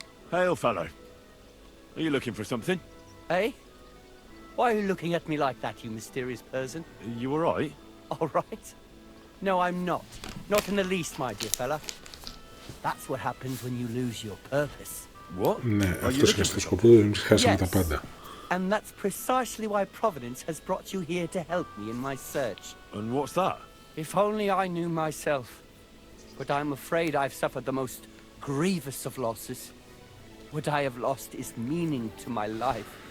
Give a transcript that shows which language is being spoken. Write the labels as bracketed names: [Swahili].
[English] Hail, fellow. Are you looking for something? Eh? Why are you looking at me like that, you mysterious person? You all right? All right. No, I'm not. Not in the least, my dear fella. That's what happens when you lose your purpose. What? [Greek] Ναι, αυτός είναι στο σκοπό του, εμείς χάσαμε τα πάντα. [English] And that's precisely why Providence has brought you here to help me in my search. And what's that? If only I knew myself. But I'm afraid I've suffered the most grievous of losses. What I have lost is meaning to my life.